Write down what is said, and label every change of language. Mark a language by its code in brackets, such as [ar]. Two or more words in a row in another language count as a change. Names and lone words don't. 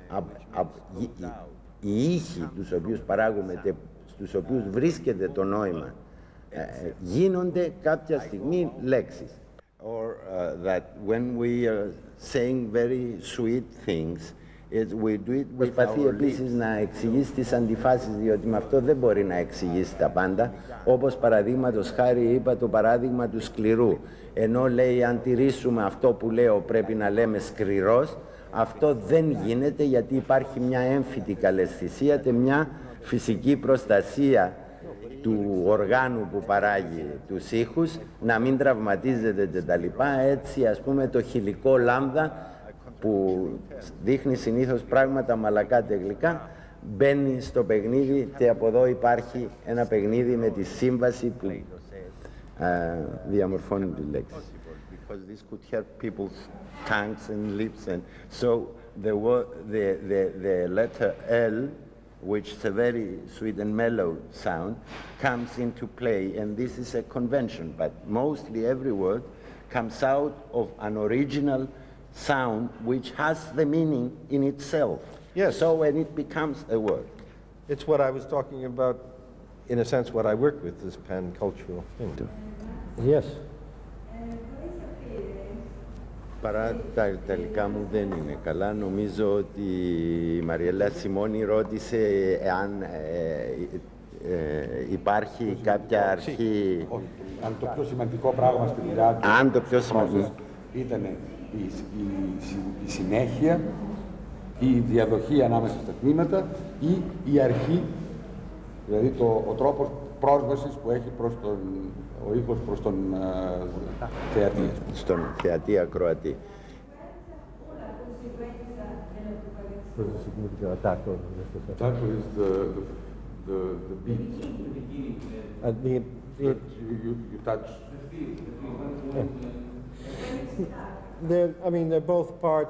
[el] οι ήχοι τους οποίους παράγουμε και στους οποίους βρίσκεται το νόημα, γίνονται κάποια στιγμή λέξεις. [en] Or that when we are saying very sweet things, [el] προσπαθεί επίσης να εξηγήσει τις αντιφάσεις, διότι με αυτό δεν μπορεί να εξηγήσει τα πάντα. Όπως παραδείγματος χάρη είπα το παράδειγμα του σκληρού. Ενώ λέει αν τηρήσουμε αυτό που λέω πρέπει να λέμε σκληρός, αυτό δεν γίνεται, γιατί υπάρχει μια έμφυτη καλαισθησία και μια φυσική προστασία του οργάνου που παράγει τους ήχους, να μην τραυματίζεται κτλ. Έτσι, ας πούμε, το χιλικό λάμδα, που δείχνει συνήθως πράγματα μαλακά και γλυκά, μπαίνει στο παιχνίδι, και από εδώ υπάρχει ένα παιχνίδι με τη σύμβαση που διαμορφώνει τη λέξη. [en] Because this could hurt people's tongues and lips, and so the letter L, which is a very sweet and mellow sound, comes into play, and this is a convention, but mostly every word comes out of an original sound which has the meaning in itself. Yes. So when it becomes a word. It's what I was talking about in a sense, what I work with, this pan-cultural thing. Yes. [el] Παρά τα ιταλικά μου δεν είναι καλά. Νομίζω ότι η Μαριέλα Σιμώνη ρώτησε εάν υπάρχει κάποια αρχή... Αν το πιο σημαντικό πράγμα στη δουλειά του... Αν το πιο σημαντικό... Ήταν η συνέχεια, η διαδοχή ανάμεσα στα τμήματα ή η αρχή, δηλαδή ο τρόπος πρόσβασης που έχει ο ήχος προς τον θεατή. Στον θεατή ακροατή. [en] Attacco is the beat. You touch. They're both parts.